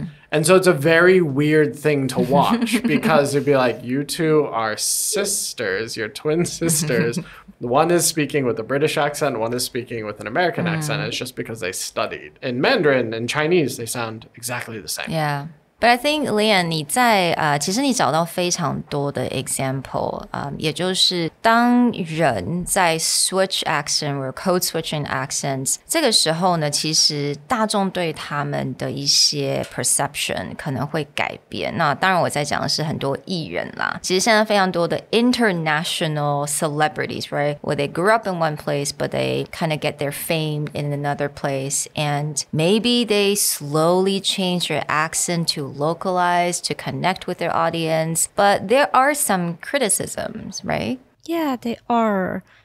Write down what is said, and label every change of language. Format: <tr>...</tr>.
<en>And so it's a very weird thing to watch because it'd be like, you two are sisters, you're twin sisters. One is speaking with a British accent, one is speaking with an American accent. And it's just because they studied. In Mandarin and Chinese, they sound exactly the same. Yeah. But I think, Liane,</en> <zh>你在其实你找到非常多的 example，也就是当人在 switch accent 或 code switching accents， 这个时候呢，其实大众对他们的一些 perception 可能会改变。那当然我在讲的是很多艺人啦，其实现在非常多的</zh> <en>international celebrities, right? Where they grew up in one place, but they kind of get their fame in another place, and maybe they slowly change their accent to localize to connect with their audience, but there are some criticisms, right? Yeah, they are.</en>